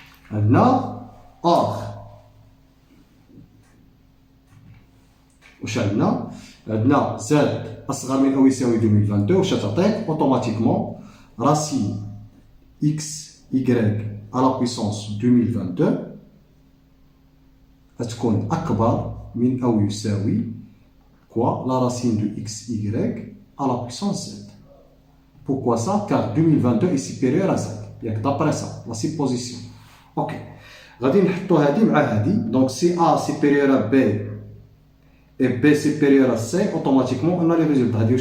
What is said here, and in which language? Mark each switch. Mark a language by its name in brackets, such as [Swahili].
[French] Maintenant, or, [Arabic] واش عندنا z اصغر من او يساوي 2022 واش تعطيك اوتوماتيكمون [French] racine x y à la puissance 2022 [Arabic] غتكون اكبر من او يساوي [French] quoi la racine de x y à la puissance z. Pourquoi ça? Car 2022 est supérieur à z. D'après ça, la supposition. [Arabic] Ok, غادي نحطو هذه مع هذه. [French] Donc si a supérieur à b et B supérieur à C, automatiquement on a les résultats.